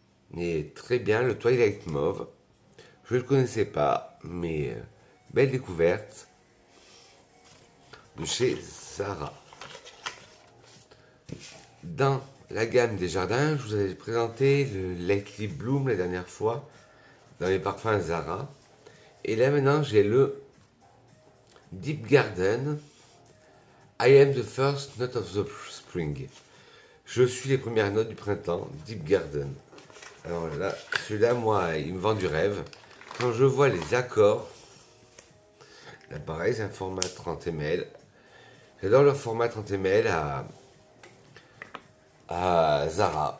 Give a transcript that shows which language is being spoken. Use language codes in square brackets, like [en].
[fr] Mais très bien, le Twilight Mauve. Je ne le connaissais pas, mais belle découverte de chez Zara. Dans la gamme des jardins, je vous avais présenté le Lightly Bloom la dernière fois, dans les parfums Zara. Et là maintenant, j'ai le Deep Garden. [en] I am the first note of the spring. [fr] Je suis les premières notes du printemps, Deep Garden. Alors là, celui-là, moi, il me vend du rêve. Quand je vois les accords, là pareil, c'est un format 30 ml. J'adore le format 30 ml à Zara.